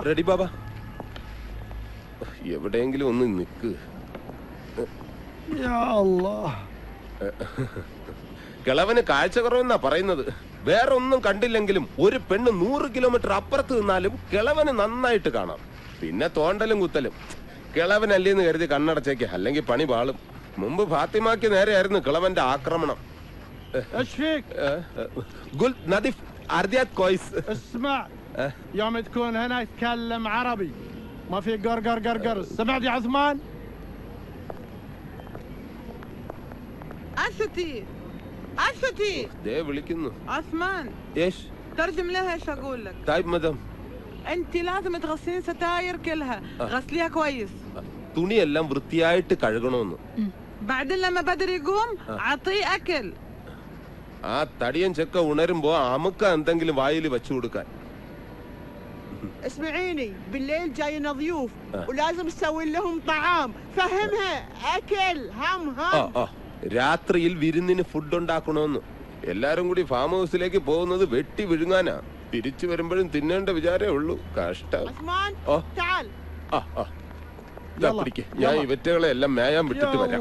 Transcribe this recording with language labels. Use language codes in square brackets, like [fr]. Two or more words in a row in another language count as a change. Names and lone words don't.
[ml] റെഡി ബാബ എവിടെയെങ്കിലും ഒന്ന് നിൽക്ക് [ar] يا الله [ml] കിളവന് കാഴ്ച കുറവെന്നാ പറയുന്നത്. വേറെ ഒന്നും കണ്ടില്ലെങ്കിലും ഒരു പെണ്ണ് 100 കിലോമീറ്റർ അപ്പുറത്ത് നിന്നാലും കിളവന് നന്നായിട്ട് കാണാം. പിന്നെ തോണ്ടലും കുത്തലും കിളവനല്ലേന്ന് കരുതി കണ്ണടച്ചേക്ക്, അല്ലെങ്കിൽ പണി പാളും. മുമ്പ് ഫാത്തിമാക്ക് നേരെയായിരുന്നു കിളവന്റെ ആക്രമണം. [ar] قل نظيف أرضيات كويس. اسمع يوم تكون هنا يتكلم عربي ما في قرقر قرقر. سمعت يا عثمان؟ أستي [ml] ده വിളിക്കുന്നു. [ar] عثمان ايش ترجم لها ايش اقول لك. طيب مدام انت لازم تغسلين ستاير كلها غسليها كويس. [ml] തുണിയെല്ലാം വൃത്തിയായിട്ട് കഴുകണമെന്ന്. [ar] بعدين لما بدر يقوم اعطيه اكل. [ml] ആ തടിയൻ ചെക്ക ഉണരുമ്പോ അമുക്ക എന്തെങ്കിലും വായിൽ വെച്ചു കൊടുക്കാൻ. [ar] اسمعيني بالليل جاينا ضيوف ولازم تسوي لهم طعام. فهمها اكل هم [ml] രാത്രിയിൽ വിരുന്നിന് ഫുഡ് ഉണ്ടാക്കണമെന്ന്. എല്ലാരും കൂടി ഫാം ഹൗസിലേക്ക് പോകുന്നത് വെട്ടി വിഴുങ്ങാനാ. തിരിച്ചു വരുമ്പോഴും തിന്നേണ്ട വിചാരേ ഉള്ളൂ. കഷ്ടം. ഞാൻ ഇവറ്റകളെ എല്ലാം മേയാൻ വിട്ടിട്ട് വരാം.